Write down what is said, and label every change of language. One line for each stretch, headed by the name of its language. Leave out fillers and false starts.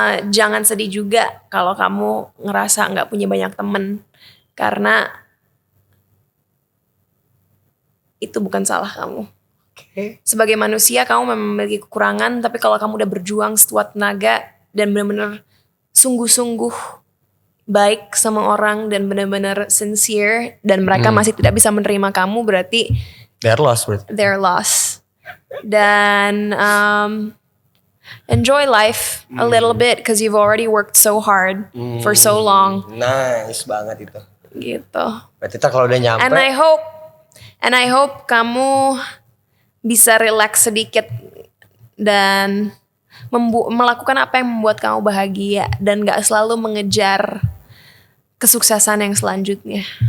Indonesian: Jangan sedih juga kalau kamu ngerasa nggak punya banyak temen karena itu bukan salah kamu. Oke. Sebagai manusia kamu memang memiliki kekurangan, tapi kalau kamu udah berjuang sekuat tenaga dan benar-benar sungguh-sungguh baik sama orang dan benar-benar sincere dan mereka masih tidak bisa menerima kamu, berarti
English: They're lost
Indonesian: berarti.
English: they're lost.
Indonesian: Dan
English: enjoy life a little bit because you've already worked so hard for so long
Indonesian: Nice banget itu. gitu. Berarti ntar kalau udah nyampe.
English: And I hope
Indonesian: kamu bisa relax sedikit dan melakukan apa yang membuat kamu bahagia dan gak selalu mengejar kesuksesan yang selanjutnya.